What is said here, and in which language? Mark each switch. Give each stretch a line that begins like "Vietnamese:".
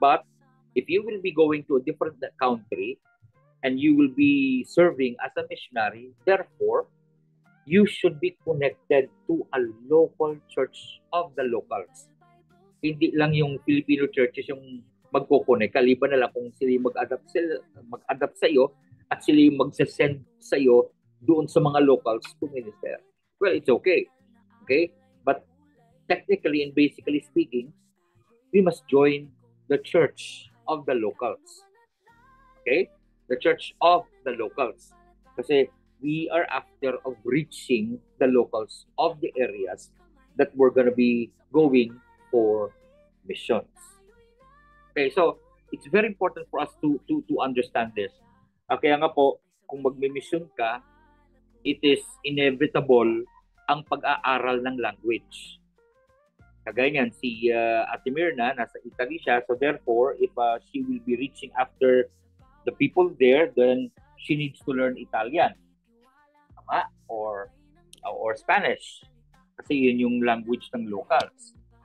English: But, if you will be going to a different country and you will be serving as a missionary, therefore, you should be connected to a local church of the locals.
Filipino: Hindi lang yung Filipino churches yung magko-connect. Kaliban na lang kung sila mag-adapt sa iyo at sila yung mag-send sa iyo doon sa mga locals
English: to minister. Well, it's okay. Okay? But technically and basically speaking, we must join the church of the locals. Okay? The church of the locals. Kasi we are after of reaching the locals of the areas that we're gonna be going for missions. Okay, so it's very important for us to understand this.
Filipino: Kaya nga po, kung magmi-mission ka,
English: it is inevitable
Filipino: ang pag-aaral ng language. Kagaya niyan, si Ate Mirna, nasa Italy siya,
English: so therefore, if she will be reaching after the people there, then she needs to learn Italian. Tama? Or Spanish.
Filipino: Kasi yun yung language ng locals.